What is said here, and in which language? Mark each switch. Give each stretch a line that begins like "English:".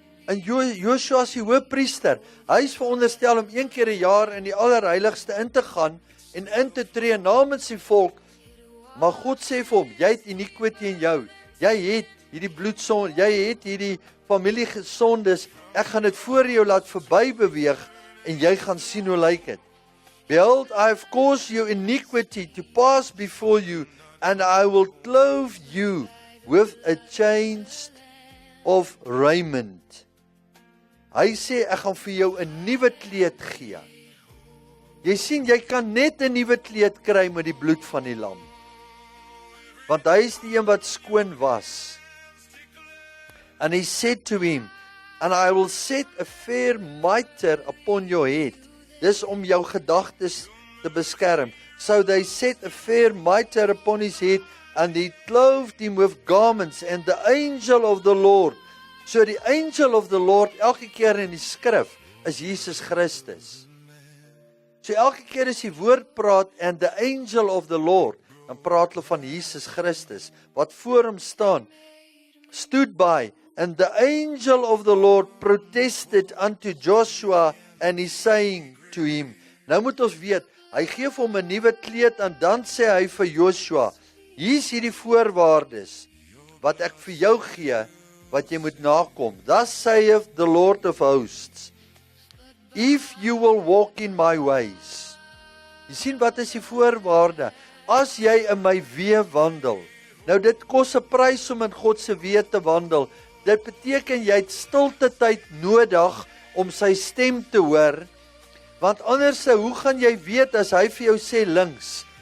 Afrikaans: En Joshua is die hoëpriester, hy is veronderstel om 1 keer 'n jaar in die allerheiligste in te gaan en in te tree namens die volk. Maar God sê vir hom, jy het iniquity in jou, jy het hierdie bloedsonde, jy het hierdie familiesondes, ek gaan dit voor jou laat verby beweeg en jy gaan sien hoe lyk dit.
English: Behold, I have caused your iniquity to pass before you, and I will clothe you with a change of raiment.
Afrikaans: Hy sê, ek gaan vir jou 'n nuwe kleed gee. Jy sien, jy kan net 'n nuwe kleed kry met die bloed van die lam. Want hy is die een wat skoon was.
English: And he said to him, and I will set a fair mitre upon your head.
Afrikaans: Dis om jou gedagtes te beskerm.
English: So they set a fair mitre upon his head, and he clothed him with garments, and the angel of the Lord.
Afrikaans: So die
English: angel of the Lord,
Afrikaans: elke keer in die skrif, is Jesus Christus. So elke keer as die woord praat,
English: and the angel of the Lord,
Afrikaans: dan praat hulle van Jesus Christus, wat voor hom staan,
English: stood by, and the angel of the Lord protested unto Joshua, and he saying to him,
Afrikaans: nou moet ons weet, hy gee vir hom 'n nuwe kleed, en dan sê hy vir Joshua, hier is hierdie voorwaardes, wat ek vir jou gee, wat jy moet nakom.
English: Thus saith the Lord of hosts, if you will walk in my ways.
Afrikaans: Jy sien wat is die voorwaarde? As jy in my weë wandel. Nou dit kos 'n prys om in God se weë te wandel. Dit beteken jy het stilte tyd nodig om sy stem te hoor. Want anders, hoe gaan jy weet as hy vir jou sê links?